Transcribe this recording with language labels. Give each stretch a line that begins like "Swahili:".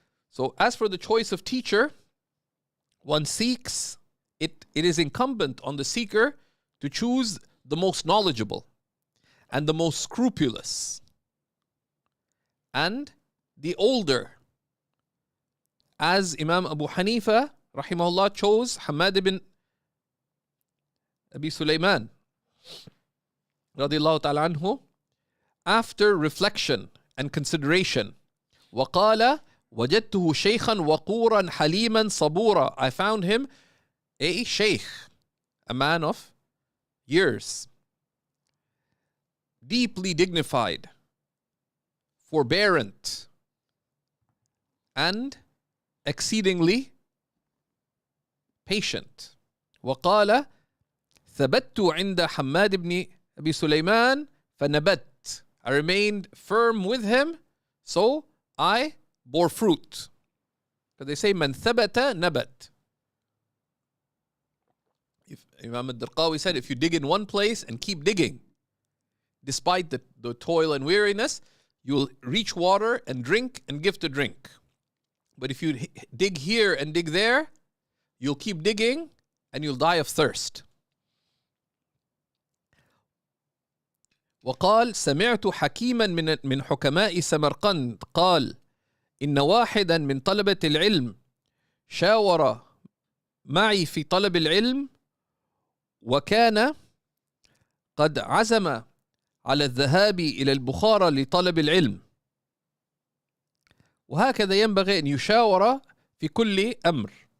English: So as for the choice of teacher, one seeks, it is incumbent on the seeker to choose the most knowledgeable and the most scrupulous and the older, as Imam Abu Hanifa rahimahullah chose Hamad ibn Abi Sulaiman
Arabic: radiallahu ta'ala anhu
English: after reflection and consideration.
Arabic: وقال وجدته شيخا وقورا حليما صبورا.
English: I found him a sheikh, a man of years, deeply dignified, forbearant, and exceedingly patient.
Arabic: وقال ثبت عند حماد بن أبي سليمان فنبت.
English: I remained firm with him, so I bore fruit. Because they say
Arabic: من ثبت نبت.
English: Imam al-Darqawi said, if you dig in one place and keep digging, despite the toil and weariness, you'll reach water and drink and give to drink. But if you dig here and dig there, you'll keep digging and you'll die of thirst.
Arabic: وقال سمعت حكيما من حكماء سمرقند قال إن واحدا من طلبة العلم شاور معي في طلب العلم وكان قد عزم على الذهاب إلى البخارى لطلب العلم وهكذا ينبغي أن يشاور في كل أمر.